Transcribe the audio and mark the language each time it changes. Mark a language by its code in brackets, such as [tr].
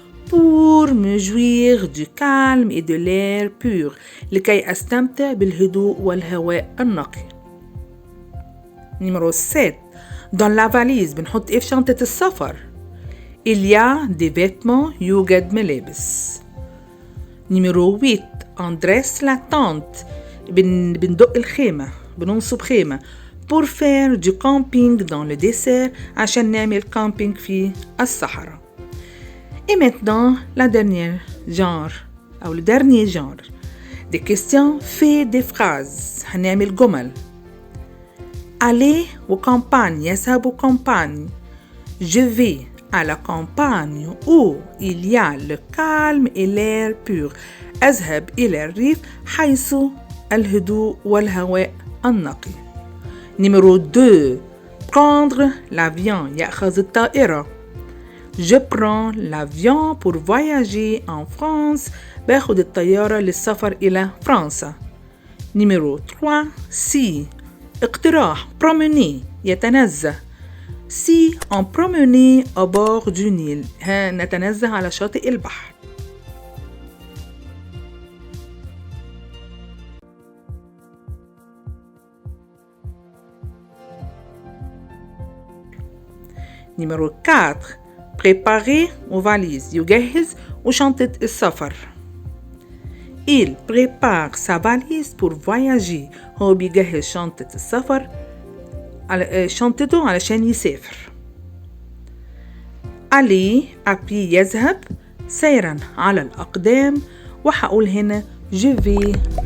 [fr] Pour me jouir du calme et de l'air pur. [ar] لكي أستمتع بالهدوء والهواء النقي. [fr] Numéro 7. Dans la valise. [ar] بنحط إيه في شنطة السفر. [fr] Il y a des vêtements. [ar] يوجد ملابس. [fr] Numéro 8. On dresse la tente. [ar] بندق الخيمة. بننصب خيمة. [fr] Pour faire du camping dans le désert. [ar] عشان نعمل camping في الصحراء. [fr] Et maintenant, la dernière genre, ou le dernier genre. Des questions fait des phrases. [ar] هنعمل جمل. [fr] Aller aux campagnes. [ar] يذهب [fr] aux campagnes. Je vais à la campagne où il y a le calme et l'air pur. [ar] أذهب إلى الريف حيث الهدوء والهواء النقي. [fr] Numéro 2. Prendre l'avion. [ar] يأخذ الطائرة. [fr] Je prends l'avion pour voyager en France. [ar] باخد الطيارة للسفر إلى فرنسا. [fr] Numéro 3. Si. [ar] اقتراح. [fr] Promener. [ar] يتنزه. [fr] Si on promenait au bord du Nil. [ar] نتنزه على شاطئ البحر. نمرو 4 [fr] préparer aux valises [ar] يجهز وشنطة السفر. [fr] Il prépare sa valise pour voyager. [ar] هو بيجهز شنطة السفر شنطته علشان يسافر. [fr] aller à pied [ar] يذهب سيرا على الأقدام وحقول هنا [fr] je vais.